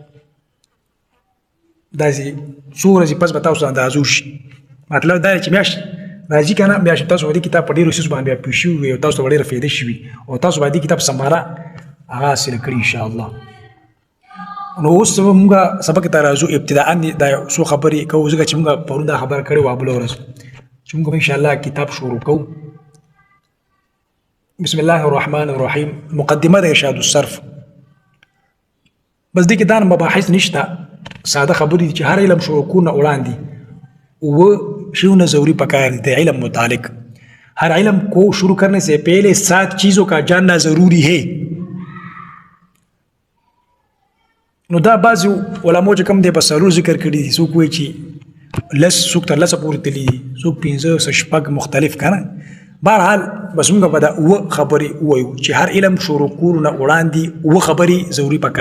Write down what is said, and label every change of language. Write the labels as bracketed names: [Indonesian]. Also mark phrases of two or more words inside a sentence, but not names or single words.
[Pashto] داسې څو ورځې پس به تاسو اندازو شي مطلب دا چې میاشت راځي که نه میاشت تاسو به دې کتاب په ډېرو سیسو باندې بیا پوه شوي وي او تاسو ته به ډېره فایده شوي او تاسو به دې کتاب سماره هغه حاصله کړي انشاءالله نو اوس موږ سبق ته راځو ابتداء دا څو خبرې کوو ځکه چې موږ پرون دا خبره کړې وه بله ورځ چې موږ انشاءالله کتاب شروع کوو [Arabic] بسم الله الرحمن الرحیم [Pashto] مقدمه د ارشاد الصرف بس دې کې دا مباحث نشته ساده خبرې چې هر علم شروع کونه وړاندې و شیونه ضروری پکار دي علم متعلق [Urdu] ہر علم کو شروع کرنے سے پہلے 7 چیزوں کا جاننا ضروری ہے [Pashto] نو دا بعض علماء چې کوم دی په سلور ذکر کړي دي څوک وایي چې لس څوک تر لسه پورې تللي دي څوک 15 شپږ مختلف که نه بهرحال بس موږ به دا اووه خبرې ووایو چې هر علم شروع کولو نه وړاندې اووه خبرې ضروري پکار